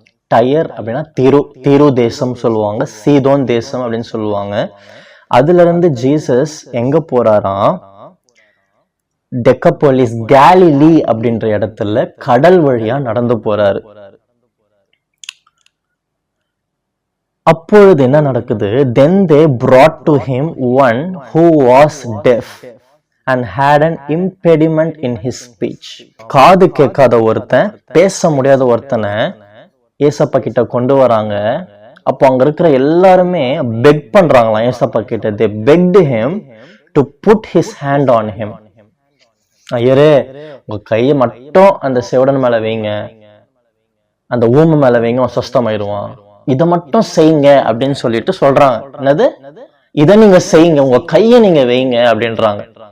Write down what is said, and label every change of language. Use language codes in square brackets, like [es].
[ta] Tyre அப்படின்னா தீரு தேசம் சொல்லுவாங்க, சீதோன் தேசம் அப்படின்னு சொல்லுவாங்க. அதுல இருந்து ஜீசஸ் எங்க போறாராம்? டெக்கபோலிஸ், கேலிலி அப்படின்ற இடத்துல கடல் வழியா நடந்து போறாரு. அப்பொழுது என்ன நடக்குது? [en] Then they brought to him one who was deaf and had an impediment in his speech. [ta] காது கேட்காத ஒருத்தன், பேச முடியாத ஒருத்தனை ஏசப்பா கிட்ட கொண்டு வராங்க. அப்போ அங்க இருக்கிற எல்லாருமே பெக் பண்றாங்களாம் ஏசப்பா கிட்ட. [en] They begged him to put his hand on him. [ta] ஐயரே, உங்க கையை மட்டும் அந்த செவடன் மேல வைங்க, அந்த ஊமை மேல வைங்க, அவன் சொஸ்தமாயிருவான், இதை மட்டும் செய்யுங்க அப்படின்னு சொல்லிட்டு சொல்றாங்க. என்னது? இதை நீங்க செய்யுங்க, உங்க கையை நீங்க வைங்க அப்படின்றாங்க.